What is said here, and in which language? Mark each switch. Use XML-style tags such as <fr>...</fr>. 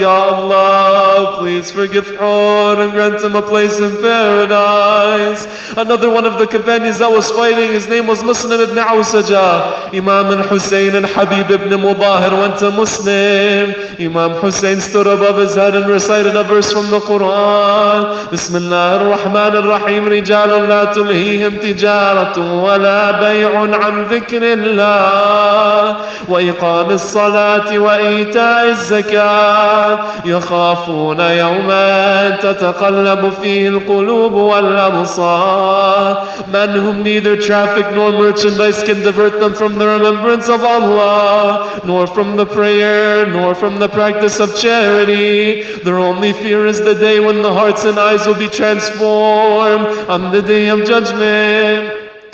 <en>Ya Allah, please forgive Hur and grant him a place in paradise. Another one of the companions that was fighting, his name was Muslim ibn Awsaja. Imam al-Hussein and Habib ibn Mubahir went to Muslim. Imam Hussein stood above his head and recited a verse from the Quran.</en> <ar>Bismillah ar-Rahman ar-Rahim. رجال لا تلهيهم تجارة ولا بيع عن ذكر الله وإقام الصلاة وإيتاء الزكاة يخافون يوما تتقلب فيه القلوب والأبصار.</ar> <en>Men whom neither traffic nor merchandise can divert them from the remembrance of Allah, nor from the prayer, nor from the practice of charity. Their only fear is the day when the hearts and eyes will be transformed on the day of judgment.</en>